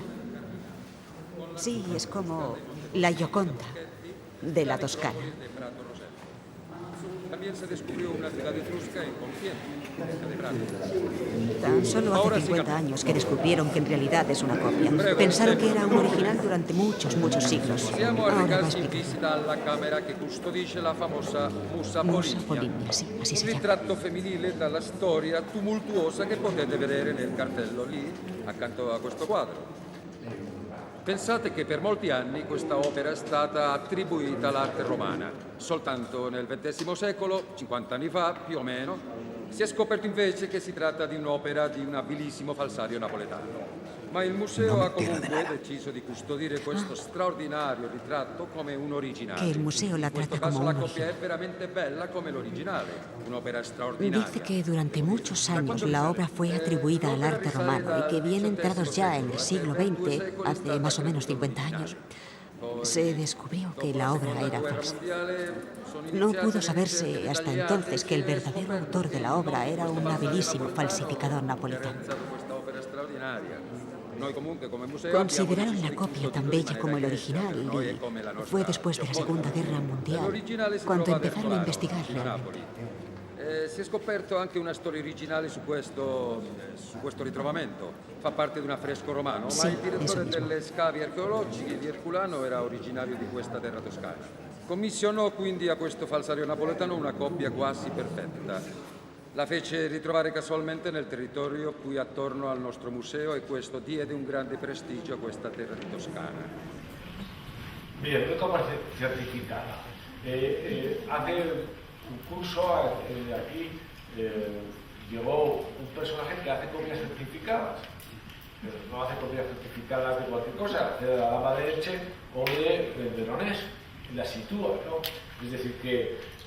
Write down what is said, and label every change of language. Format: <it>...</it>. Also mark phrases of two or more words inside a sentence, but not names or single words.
<es>Sí, es como la Gioconda de la Toscana. También se descubrió una ciudad etrusca inconsciente, cerca de Prato. Tan solo hace 50 años que descubrieron que en realidad es una copia. Pensaron que era un original durante muchos siglos.</es> <it>Possiamo</it> <es>Ahora va a</es> <it>recarsi in</it> <es>explicar.</es> <it>visita alla camera che custodisce la famosa Musa Musa Polinia. Polinia, sì,</it> <es>así se</es> <it>Un</it> <es>llama.</es> <it>ritratto femminile dalla storia tumultuosa che potete vedere nel cartello lì, accanto a questo quadro. Pensate che per molti anni questa opera è stata attribuita all'arte romana. Soltanto nel XX secolo, 50 anni fa più o meno, si è scoperto invece che si tratta di un'opera di un abilissimo falsario napoletano. Ma il museo ha comunque deciso di custodire questo straordinario ritratto come un originale. Che il museo la In questo tratta caso como la un copia è veramente bella come l'originale, un'opera straordinaria.</it> <es>Dice que durante muchos años la obra fue atribuida al arte romano y que bien entrados ya en el siglo XX, hace más o menos 50 años, se descubrió que la obra era falsa. No pudo saberse hasta entonces que el verdadero autor de la obra era un habilísimo falsificador napolitano. Consideraron la copia tan bella como el original y fue después de la Segunda Guerra Mundial cuando empezaron a investigar realmente.</es> <it>Si è scoperto anche una storia originale su questo ritrovamento. Fa parte di un affresco romano, ma</it> <es>Sì,</es> <it>il direttore</it> <es>mismo.</es> <it>delle scavi archeologiche di Herculano era originario di questa terra toscana. Commissionò quindi a questo falsario napoletano una copia quasi perfetta. La fece ritrovare casualmente nel territorio qui attorno al nostro museo e questo diede un grande prestigio a questa terra di Toscana.</it> <es>Bien, una copia certificada. Hace un curso aquí llegó un personaje que hace copias certificadas, pero no hace copias certificadas de cualquier cosa, hace de la Dama de Elche o de Veronés, y la sitúa, ¿no?</es>